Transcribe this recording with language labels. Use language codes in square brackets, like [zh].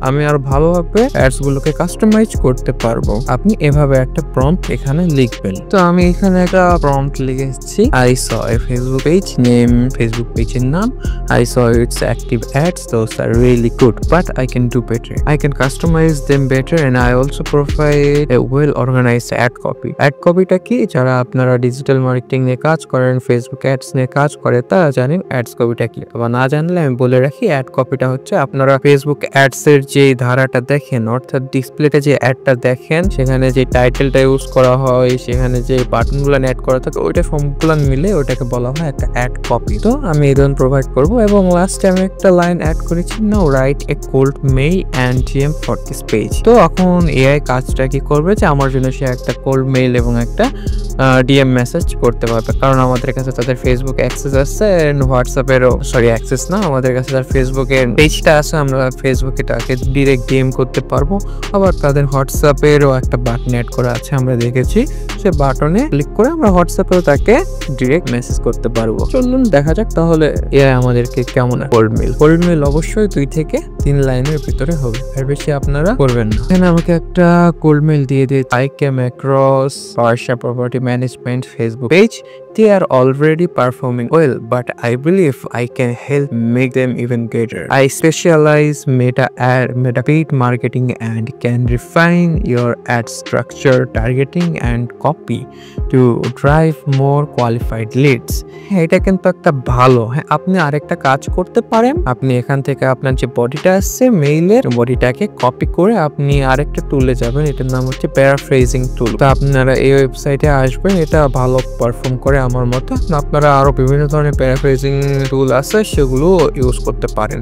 [bn] আমি আরো ভালোভাবে অ্যাডসগুলোকে কাস্টমাইজ করতে পারবো। আপনি এভাবে একটা প্রম্পট এখানে লিখবেন। তো আমি এখানে একটা প্রম্পট লিখেছি, [en] I saw a Facebook page name, [bn] Facebook পেজের নাম, [en] I saw its active ads, those are really good, but I can do better. I can customize them better and I also provide a well organized ad copy. [bn] Ad copyটা কি, যারা আপনারা digital marketing নিয়ে কাজ করেন, Facebook ads নিয়ে কাজ করে, তারা জানেন অ্যাডস কপিটা কি। আবার না জানলে আমি বলে রাখি, অ্যাড কপিটা হচ্ছে আপনারা ফেসবুক অ্যাডস এর যে ধারাটা দেখেন, অর্থাৎ ডিসপ্লেতে যে অ্যাডটা দেখেন, সেখানে যে টাইটেলটা ইউজ করা হয়, সেখানে যে বাটনগুলো অ্যাড করা থাকে, ওইটা সবগুলো মিলে ওইটাকে বলা হয় একটা অ্যাড কপি। তো আমি এই ধরনের প্রোভাইড করব এবং লাস্টে আমি একটা লাইন অ্যাড করেছি, [en] Now write a cold mail and DM for this page. [bn] তো এখন এআই কাজটা কি করবে, যে আমার জন্য সে একটা কোল্ড মেইল এবং একটা ডিএম মেসেজ করতে পারবে, কারণ আমাদের কাছে তাদের ফেসবুক অ্যাক্সেস আছে, হোয়াটসঅ্যাপেরও অ্যাক্সেস না, আমাদের কাছে তার ফেসবুকের পেজটা আছে, আমরা ফেসবুকে তাকে ডিরেক্ট ডিএম করতে পারবো। আবার তাদের হোয়াটসঅ্যাপেরও একটা বাটন অ্যাড করা আছে, আমরা দেখেছি, সে বাটনে ক্লিক করে আমরা হোয়াটসঅ্যাপেও তাকে ডিরেক্ট মেসেজ করতে পারবো। চলুন দেখা যাক তাহলে এআই আমাদেরকে কেমন কোল্ড মেইল অবশ্যই 2 থেকে 3 লাইনের ভিতরে হবে, এর বেশি আপনারা করবেন না। এখানে আমাকে একটা কোল্ড মেইল দিয়ে দিই, [en] I came across Parsha property management Facebook page they are already performing well, but I believe I can help make them even better. I specialize meta paid marketing and can refine your ad structure, targeting and copy to drive more qualified leads. [bn] হ্যাঁ, এটা কিন্তু একটা ভালো। হ্যাঁ, আপনি আরেকটা কাজ করতে পারেন। আপনি এখান থেকে আপনার যে বডিটা আসছে মেইলের বডিটাকে কপি করে আপনি আরেকটা টুলে যাবেন, এটার নাম হচ্ছে প্যারাফ্রেজিং টুল। তো আপনারা এই ওয়েবসাইটে আসবেন, এটা ভালো পারফর্ম করে আমার মতে। আপনারা আরো বিভিন্ন ধরনের প্যারাফ্রেজিং টুল আছে, সেগুলো ইউজ করতে পারেন।